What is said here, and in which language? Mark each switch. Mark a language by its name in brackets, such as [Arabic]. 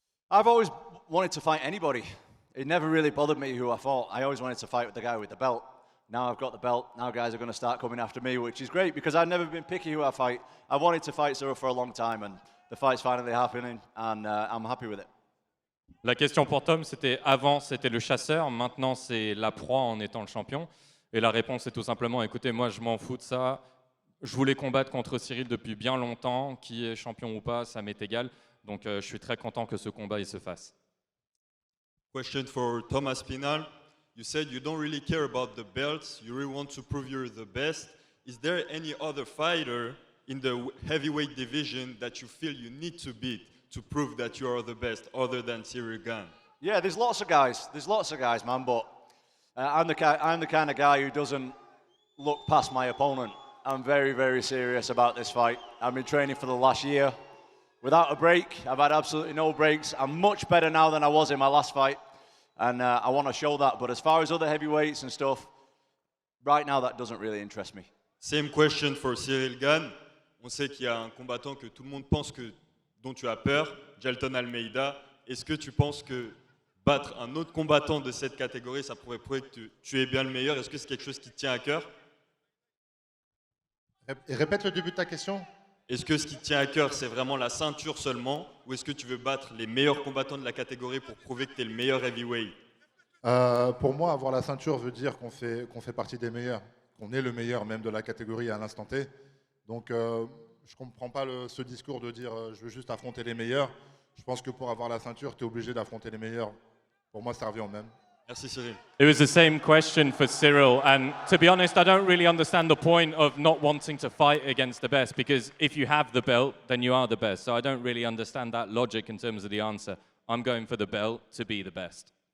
[English] I've always wanted to fight anybody. It never really bothered me who I fought. I always wanted to fight with the guy with the belt. Now I've got the belt. Now guys are going to start coming after me, which is great because I've never been picky who I fight. I wanted to fight Ciryl for a long time, and the fight's finally happening, and I'm happy with it. [French] La question pour Tom, c'était avant, c'était le chasseur, maintenant c'est la proie en étant le champion. Et la réponse est tout simplement, écoutez, moi je m'en fous de ça. Je voulais combattre contre Ciryl depuis bien longtemps. Qui est champion ou pas, ça m'est égal. Donc je suis très content que ce combat il se fasse. [English] Question for Tom Aspinall. You said you don't really care about the belts. You really want to prove you're the best. Is there any other fighter in the heavyweight division that you feel you need to beat to prove that you are the best, other than Ciryl Gane? Yeah, there's lots of guys. There's lots of guys, man. But I'm the kind of guy who doesn't look past my opponent. I'm very, very serious about this fight. I've been training for the last year without a break. I've had absolutely no breaks. I'm much better now than I was in my last fight, and I want to show that. But as far as other heavyweights and stuff, right now that doesn't really interest me. Same question for Ciryl Gane. [French] On sait qu'il y a un combattant que tout le monde pense dont tu as peur, Jailton Almeida. Est-ce que tu penses que battre un autre combattant de cette catégorie, ça pourrait prouver que tu es bien le meilleur? Est-ce que c'est quelque chose qui te tient à cœur? Répète le début de ta question. Est-ce que ce qui te tient à cœur, c'est vraiment la ceinture seulement, ou est-ce que tu veux battre les meilleurs combattants de la catégorie pour prouver que tu es le meilleur heavyweight? Pour moi, avoir la ceinture veut dire qu'on fait partie des meilleurs, qu'on est le meilleur même de la catégorie à l'instant T. Donc, je ne comprends pas ce discours de dire je veux juste affronter les meilleurs. Je pense que pour avoir la ceinture, tu es obligé d'affronter les meilleurs. Pour moi, ça revient au même. Merci Ciryl. [English] It was the same question for Ciryl, and to be honest, I don't really understand the point of not wanting to fight against the best, because if you have the belt, then you are the best. So I don't really understand that logic in terms of the answer. I'm going for the belt to be the best.